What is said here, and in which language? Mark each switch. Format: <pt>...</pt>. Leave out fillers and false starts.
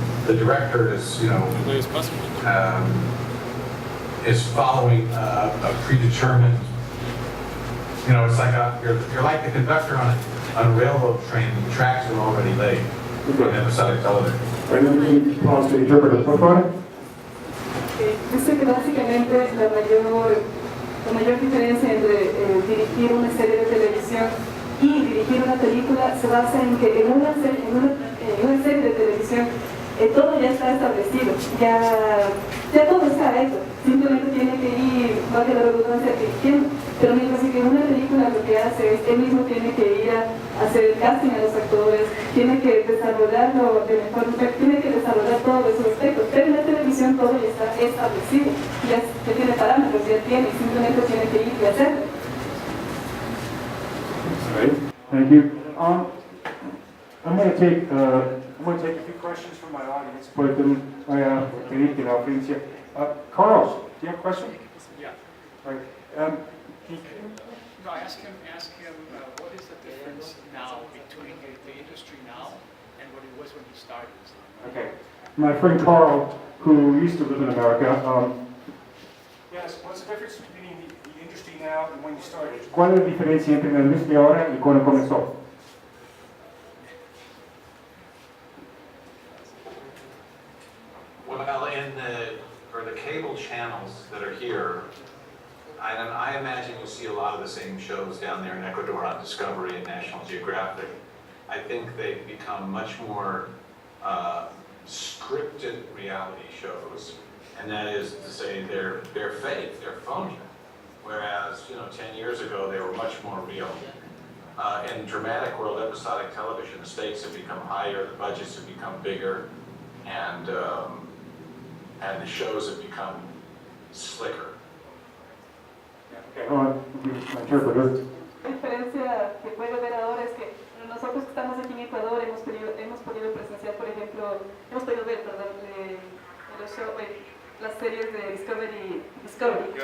<en>The director is, is following a predetermined, it's like you're like the conductor on a railroad train. The tracks are already laid for episodic television. Pause to interpret,</en> <es>por favor. Dice que básicamente la mayor diferencia entre dirigir una serie de televisión y dirigir una película se basa en que en una serie de televisión todo ya está establecido, ya todo está hecho, simplemente tiene que ir, valga la redundancia, dirigiendo, pero mientras que en una película lo que hace es él mismo tiene que ir a hacer el casting a los actores, tiene que desarrollarlo de mejor manera, tiene que desarrollar todos esos aspectos, pero en la televisión todo ya está establecido, ya tiene parámetros, ya tiene, simplemente tiene que ir y hacerlo.</es> <en>Thank you. I'm going to take a few questions from my audience.</en> <es>Pedir que la audiencia.</es> <en>Carl, do you have a question? Yeah. Right. No, ask him. What is the difference now between the industry now and what it was when he started? Okay. My friend Carl, who used to live in America. Yes. What's the difference between the industry now and when you started?</en> <es>¿Cuál es la diferencia entre la industria ahora y cuando comenzó?</es> <en>Well, for the cable channels that are here, I imagine you'll see a lot of the same shows down there in Ecuador on Discovery and National Geographic. I think they've become much more scripted reality shows, and that is to say they're fake, they're phony. Whereas, 10 years ago, they were much more real. In dramatic world, episodic television, the stakes have become higher, the budgets have become bigger, and the shows have become slicker. Interpreter.</en> <es>La diferencia que puede ver ahora es que nosotros que estamos aquí en Ecuador hemos podido presenciar, por ejemplo, las series de Discovery.</es>